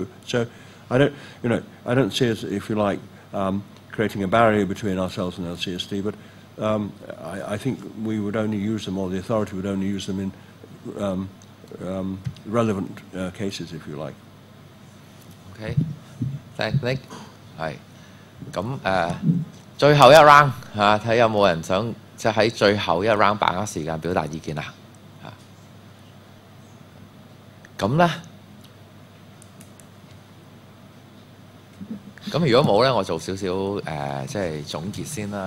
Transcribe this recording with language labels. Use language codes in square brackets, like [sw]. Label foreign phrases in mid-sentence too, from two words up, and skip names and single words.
[en] So I don't see as, if you like, creating a barrier between ourselves and LCSD, but I think we would only use them, or the authority would only use them in relevant cases, if you like. Okay, thank Nick. [yue] 係咁最後一 round 睇有冇人想即係喺最後一 round 把握時間表達意見啊？咁咧，咁如果冇咧，我做少少即係總結先啦。